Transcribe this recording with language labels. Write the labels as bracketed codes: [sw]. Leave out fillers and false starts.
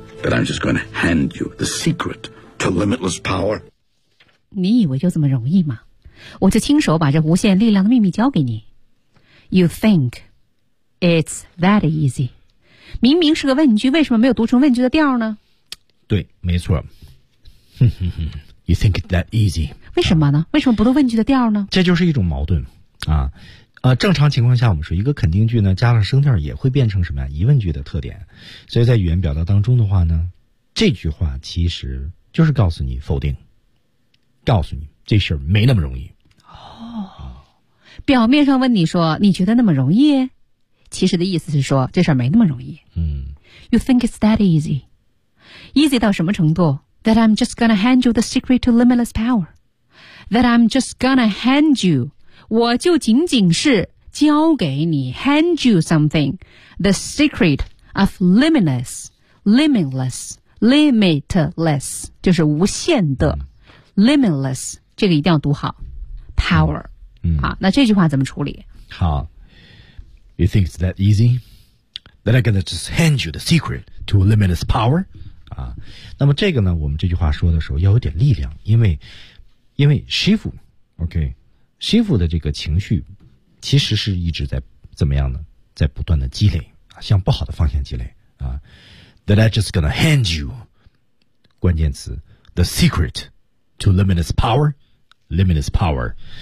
[en] That I'm just going to hand you the secret to limitless power? [zh] 你以为就这么容易吗？我就亲手把这无限力量的秘密交给你。 [en] You think it's that easy? [zh] 明明是个问句，为什么没有读成问句的调呢？对，没错。” [en] You think it that easy? [zh] 为什么呢？为什么不读问句的调呢？这就是一种矛盾，啊，正常情况下，我们说一个肯定句呢，加上声调也会变成什么呀？疑问句的特点。所以在语言表达当中的话呢，这句话其实就是告诉你否定，告诉你这事儿没那么容易。哦，表面上问你说你觉得那么容易，其实的意思是说这事儿没那么容易。嗯 [en] ，You think it's that easy? Easy [zh] 到什么程度？ [en] that I'm just gonna hand you the secret to limitless power. That I'm just gonna hand you, [zh] 我就仅仅是交给你 [en] hand you something, the secret of limitless, [zh] 就是无限的 [en] limitless, [zh] 这个一定要读好 [en] power. [zh] 好，那这句话怎么处理？ [en] 好， you think it's that easy? That I'm gonna just hand you the secret to limitless power? [zh] 啊，那么这个呢，我们这句话说的时候要有点力量，因为师傅 ,OK, 师傅的这个情绪其实是一直在怎么样呢，在不断的积累啊，向不好的方向积累啊。 [en] That I just gonna hand you, [zh] 关键词 [en] ,the secret to limitless power, limitless power.